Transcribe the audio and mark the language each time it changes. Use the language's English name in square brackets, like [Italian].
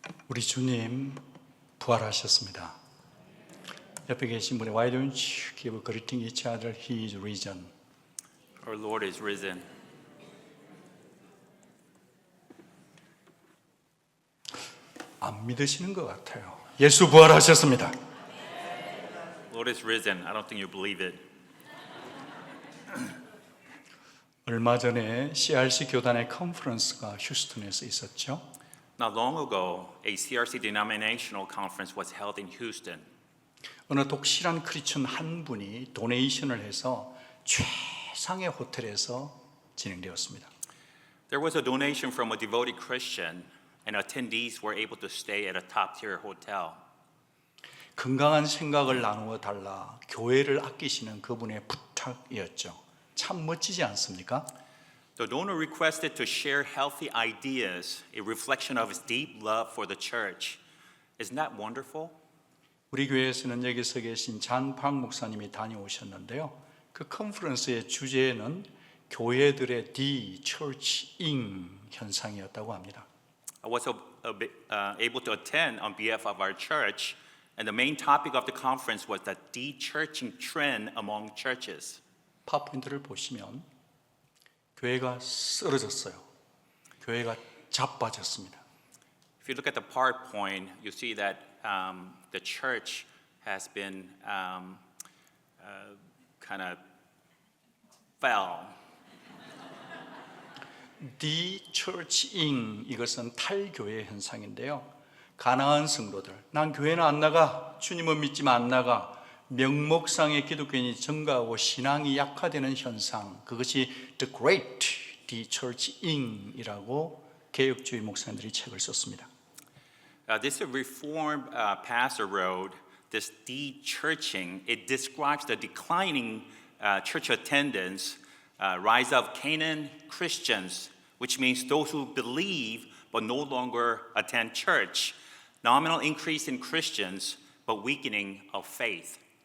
[Korean] 우리 주님 부활하셨습니다. 옆에 계신 분이 [English] Why don't you give greeting each other? He is risen. Our Lord is risen. [Korean] 안 믿으시는 것 같아요. 예수 부활하셨습니다. [English] Lord is risen. I don't think you believe it. [Korean] 얼마 전에 CRC 교단의 컨퍼런스가 휴스턴에서 있었죠. [English] Not long ago, a CRC denominational conference was held in Houston. [Korean] 어느 독실한 크리스천 한 분이 도네이션을 해서 최상의 호텔에서 진행되었습니다. [English] There was a donation from a devoted Christian, and attendees were able to stay at a top-tier hotel. [Korean] 건강한 생각을 나누어 달라 교회를 아끼시는 그분의 부탁이었죠. 참 멋지지 않습니까? [English] The donor requested to share healthy ideas, a reflection of his deep love for the church. Isn't that wonderful? [Korean] 우리 교회에서는 여기서 계신 잔팍 목사님이 다녀오셨는데요. 그 컨퍼런스의 주제는 교회들의 de-churching 현상이었다고 합니다. [English] I was able to attend on behalf of our church, and the main topic of the conference was the de-churching trend among churches. [Korean] 파워포인트를 보시면 교회가 쓰러졌어요. 교회가 자빠졌습니다. [English] If you look at the PowerPoint, you see that the church has been kind of fell. [Korean] de-churching 이것은 탈교회 현상인데요. 가난한 성도들, 난 교회는 안 나가, 주님은 믿지만 안 나가, 명목상의 기독교인이 증가하고 신앙이 약화되는 현상, 그것이 The Great De-churching이라고 개혁주의 목사님들이 책을 썼습니다. [English] This Reformed pastor wrote, this de-churching, it describes the declining church attendance, rise of Canaan Christians, which means those who believe but no longer attend church, nominal increase in Christians but weakening of faith.